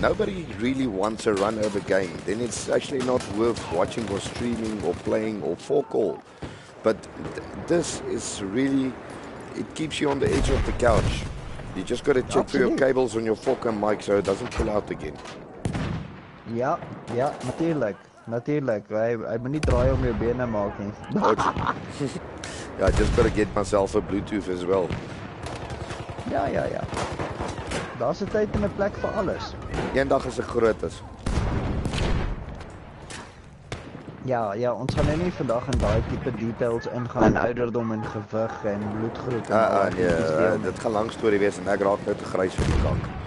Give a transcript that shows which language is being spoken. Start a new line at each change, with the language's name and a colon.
English: Nobody really wants a run over game. Then it's actually not worth watching or streaming or playing or fork all. But this is really, it keeps you on the edge of the couch. You just got to check for your cables on your fork and mic so it doesn't pull out again.
Afrikaans: Ja, natuurlijk. Natuurlijk. Hy moet nie draai om jou bene maak nie.
English: Yeah, I just got to get myself a Bluetooth as well.
Afrikaans: Ja. Daar's 'n tyd en 'n plek vir alles. Eendag as ek groot is. Ja, ons gaan nou nie vandag in daai tipe details ingaan in ouderdom en gewig en bloedgroep en al die nee, dit gaan lank storie wees en ek raak nou te grys vir die kak.